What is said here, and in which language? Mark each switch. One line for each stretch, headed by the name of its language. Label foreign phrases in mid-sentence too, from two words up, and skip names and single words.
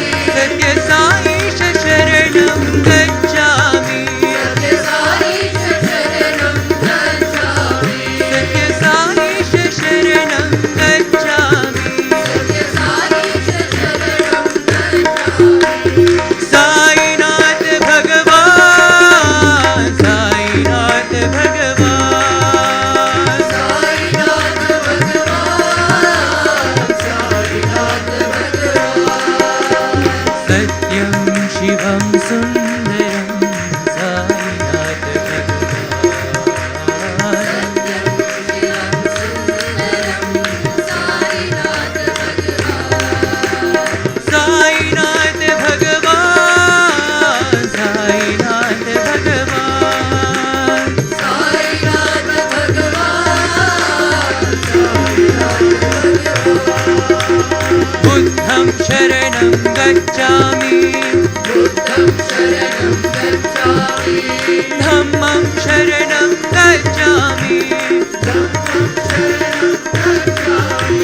Sanskrit: सत्य साईश शरणं गच्छामि सत्य साईश शरणं गच्छामि सत्य साईश शरणं गच्छामि सत्य साईश शरणं गच्छामि
Hindi: साईनाथ भगवान साईनाथ भगवान साईनाथ भगवान साईनाथ भगवान
Sanskrit: सत्यं शिवं सुन्दरं साईनाथ भगवान सत्यं शिवं सुन्दरं साईनाथ भगवान
Hindi: साईनाथ भगवान साईनाथ भगवान साईनाथ भगवान
Pali: बुद्धं शरणं गच्छामि बुद्धं शरणं गच्छामि धम्मं शरणं गच्छामि धम्मं शरणं गच्छामि